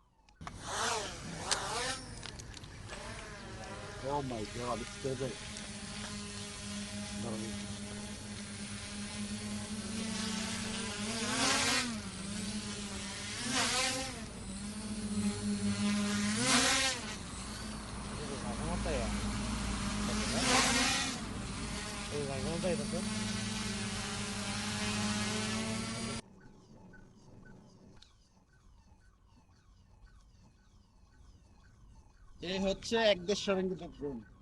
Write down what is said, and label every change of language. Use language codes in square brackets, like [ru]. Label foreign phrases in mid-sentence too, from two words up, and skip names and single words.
[en] Oh my god, stable. [es] ¿Cómo te llamas? ¿Cómo te llamas? [bn] এই হচ্ছে 150 রিঙ্গিতের ড্রোন।